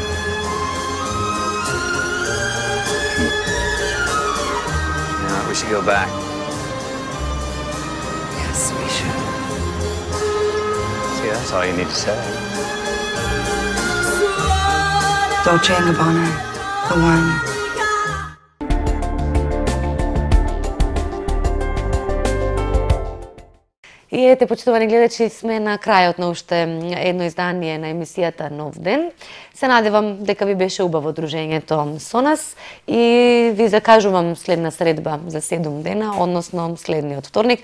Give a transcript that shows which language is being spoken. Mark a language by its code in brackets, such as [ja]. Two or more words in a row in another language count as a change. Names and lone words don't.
[en] You know, we should go back. Yes, we should. See, that's all you need to say. Dolce & Gabbana, The One. [mk] И ете, почитувани гледачи, сме на крајот на уште едно издание на емисијата Нов ден. Се надевам дека ви беше убаво дружењето со нас и ви закажувам следна средба за 7 дена, односно следниот вторник.